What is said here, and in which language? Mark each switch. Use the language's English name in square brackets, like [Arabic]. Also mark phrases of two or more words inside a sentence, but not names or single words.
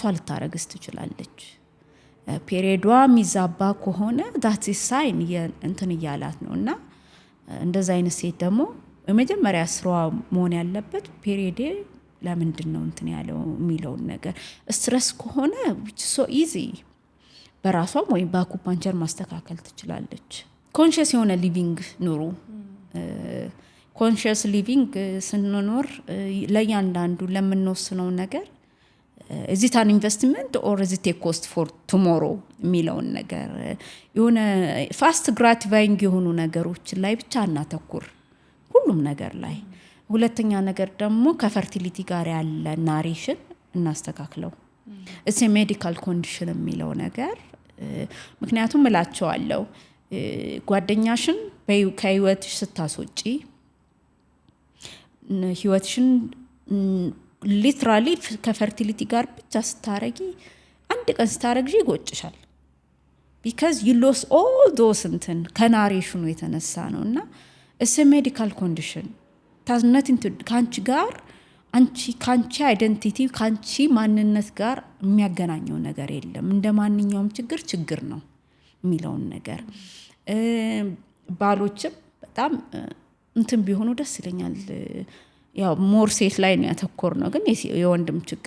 [Amharic] ልታረግዝ ትችላለች። ፔሪዮዷ የሚዛባ ከሆነ [English] that sign [Amharic] እንትን እያላት ነው እና እንደዛ አይነት ሴት ደግሞ የመጀመሪያ ስራዋ መሆን ያለበት ፔሪዮዴ ለምንድን ነው እንትን ያለው የሚለውን ነገር። ስትረስ ከሆነ [English] which so easy [Amharic] በራሷም ወይም በአኩፓንቸር ማስተካከል ትችላለች። ኮንሽስ የሆነ ሊቪንግ ኑሩ። [English] conscious living [Amharic] ስንኖር ለእያንዳንዱ ለምንወስነው ነገር [English] is it an investment or is it a cost for tomorrow [Amharic] የሚለውን ነገር የሆነ [English] fast gratifying [Amharic] የሆኑ ነገሮች ላይ ብቻ እናተኩር ሁሉም ነገር ላይ። ሁለተኛ ነገር ደግሞ ከፈርቲሊቲ ጋር ያለ ናሬሽን እናስተካክለው። [English] it's a medical condition [Amharic] የሚለው ነገር ምክንያቱም እላቸዋለሁ ጓደኛሽን ከህይወትሽ ስታስወጪ ህይወትሽን ሊትራሊ ከፈርቲሊቲ ጋር ብቻ ስታረጊ አንድ ቀን ስታረግጂ ይጎጭሻል። [English] because you lost all those [Amharic] እንትን ከናሬሽኑ የተነሳ ነው እና [English] it's a medical condition has nothing to [Amharic] ካንቺ ጋር ካንቺ አይደንቲቲ ካንቺ ማንነት ጋር የሚያገናኘው ነገር የለም። እንደ ማንኛውም ችግር ነው የሚለውን ነገር ባሎችም በጣም እንትን ቢሆኑ ደስ ይለኛል። ያው ሞር ሴት ላይ ነው ያተኮር ነው ግን የወንድም ችግር